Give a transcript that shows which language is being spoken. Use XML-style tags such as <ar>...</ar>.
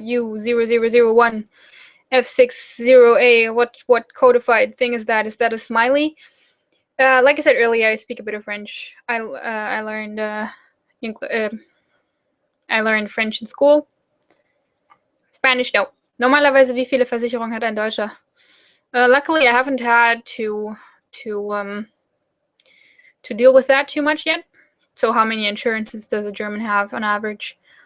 <en>U0001 F60A. What codified thing is that? Is that a smiley? Like I said earlier, I speak a bit of French. I learned French in school. Spanish, no.</en> <de>Normalerweise, wie viele Versicherungen hat ein Deutscher?</de> <en>Luckily, I haven't had to deal with that too much yet. So how many insurances does a German have on average?</en>